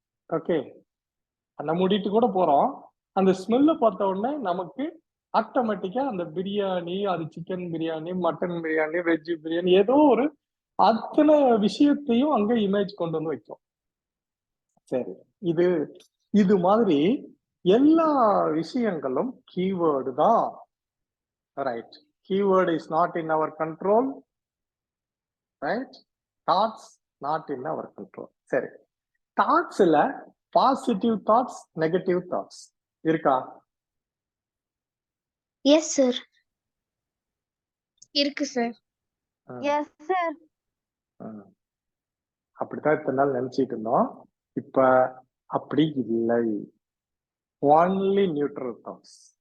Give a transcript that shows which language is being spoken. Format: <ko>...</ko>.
<ta>Okay, கண்ணை மூடிட்டு கூட போறோம், அந்த ஸ்மெல்ல பார்த்த உடனே நமக்கு ஆட்டோமேட்டிக்கா அந்த பிரியாணி, அது chicken biryani, mutton biryani, veg biryani, ஏதோ ஒரு அத்தனை விஷயத்தையும் அங்க இமேஜ் கொண்டு வந்து வைக்கும். சரி, இது இது மாதிரி எல்லா விஷயங்களும் கீவேர்டு தான்.</ta> <en>Right, keyword is not in our control, right? Thoughts not in our control.</en> <ta>சரி, தாட்ஸ்ல பாசிட்டிவ் தாட்ஸ், நெகட்டிவ் தாட்ஸ் இருக்கா?</ta> <en>Yes sir.</en> <ta>இருக்கு சார்.</ta> <en>Yes sir.</en> <ta>அப்படித்தான் இத்தனை நாள் நினைச்சிட்டு இருந்தோம். இப்ப அப்படி இல்லை, ஒன்லி நியூட்ரல் தாட்ஸ்.</ta>